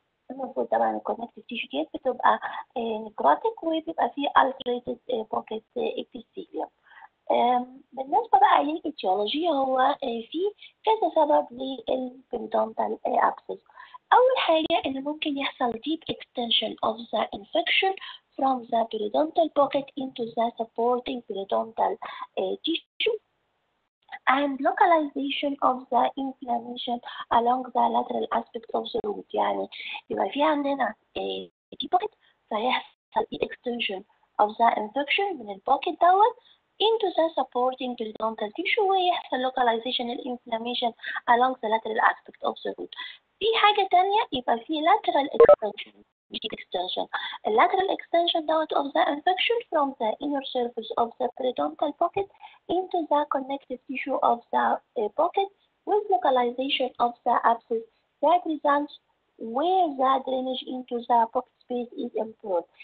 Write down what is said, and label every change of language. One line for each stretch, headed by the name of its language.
Arabic: المفروض طبعا الكونكتيف تيشو ديت بتبقى نكروتيك وبيبقى فيه
English: ulcerated pocket epithelium.
Arabic: بالنسبة بقى للإتيولوجي هو في كذا سبب للبريدونتال abscess. أول حاجة إن ممكن يحصل
English: deep extension of the infection from the periodontal pocket into the supporting periodontal tissue and localization of the inflammation along the lateral aspect of the root.
Arabic: يعني يبقى في عندنا
English: deep pocket
Arabic: فيحصل
English: extension of the infection
Arabic: من البوكيت دوت
English: into the supporting periodontal tissue
Arabic: ويحصل
English: localization inflammation along the lateral aspect of the root.
Arabic: في حاجة تانية يبقى في lateral extension مش deep extension.
English: lateral extension دوت of the infection from the inner surface of the periodontal pocket into the connective tissue of the pocket with localization of the abscess that results where the drainage into the pocket space is improved.